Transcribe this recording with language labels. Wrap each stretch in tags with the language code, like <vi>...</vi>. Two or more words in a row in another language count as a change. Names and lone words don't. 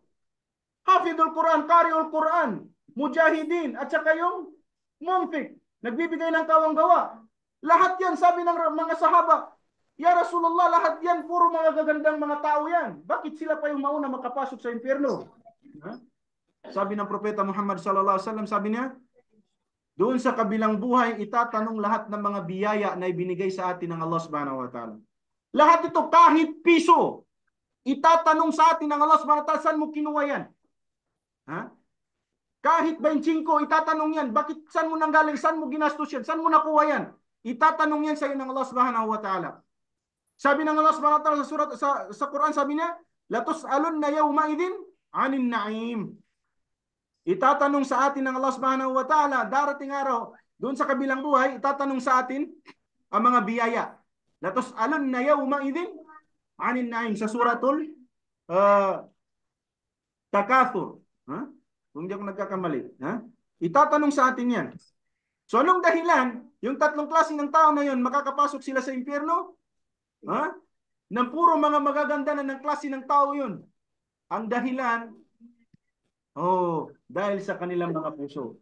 <ar>حافظ القرآن قارئ القرآن,</ar> <tl>mujahidin, at saka yung munfiq, nagbibigay ng kawang-gawa. Lahat yan, sabi ng mga sahaba,</tl> <ar>"يا رسول الله,</ar> <tl>lahat yan, puro mga gagandang mga tao yan. Bakit sila pa yung mauna makapasok sa impyerno?" Sabi ng Propeta Muhammad</tl> <ar>صلى الله عليه وسلم,</ar> <tl>sabi niya, doon sa kabilang buhay, itatanong lahat ng mga biyaya na ibinigay sa atin ng Allah</tl> <ar>سبحانه وتعالى.</ar> <tl>Lahat ito, kahit piso, itatanong sa atin ng Allah</tl> <ar>سبحانه وتعالى,</ar> <tl>saan mo kinuha yan? Kahit 25, itatanong yan, bakit, saan mo nanggaling, saan mo ginastos yan, saan mo nakuha yan? Itatanong yan sa iyo ng Allah</tl> <ar>سبحانه وتعالى.</ar> <tl>Sabi ng Allah</tl> <ar>سبحانه وتعالى</ar> <tl>sa Quran, sabi niya,</tl> <ar>"لتسألن يومئذ عن النعيم."</ar> <tl>Itatanong sa atin ng Allah</tl> <ar>سبحانه وتعالى,</ar> <tl>darating araw, doon sa kabilang buhay, itatanong sa atin ang mga biyaya.</tl> <ar>لتسألن يومئذ عن النعيم, sa suratul Takathur.</ar> <tl>Kung hindi ako nagkakamali. Itatanong sa atin yan. So anong dahilan, yung tatlong klase ng tao na yun, makakapasok sila sa impyerno? Nang puro mga magaganda na ng klase ng tao yun. Ang dahilan, dahil sa kanilang mga puso.</tl>